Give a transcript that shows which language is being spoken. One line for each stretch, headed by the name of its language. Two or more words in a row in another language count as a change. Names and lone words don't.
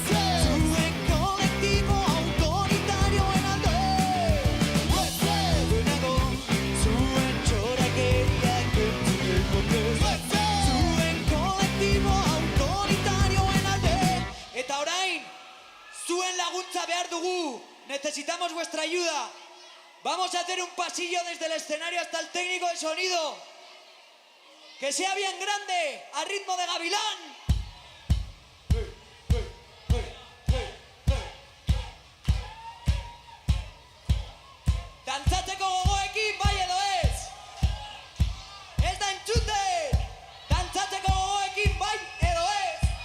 Basque: Zuen kolektibo autoritarioen alde. Zunago, zuen txorakeriak entzuteko kez. Zuen kolektibo autoritarioen alde. Eta orain, zuen laguntza behar dugu.
Spanish: Necesitamos vuestra ayuda. Vamos a hacer un pasillo desde el escenario hasta el técnico de sonido. Que sea bien grande, a ritmo de gavilán.
Basque: Dantzatzeko gogoekin bai edo ez? Ez da entzuten! Dantzatzeko gogoekin bai edo ez?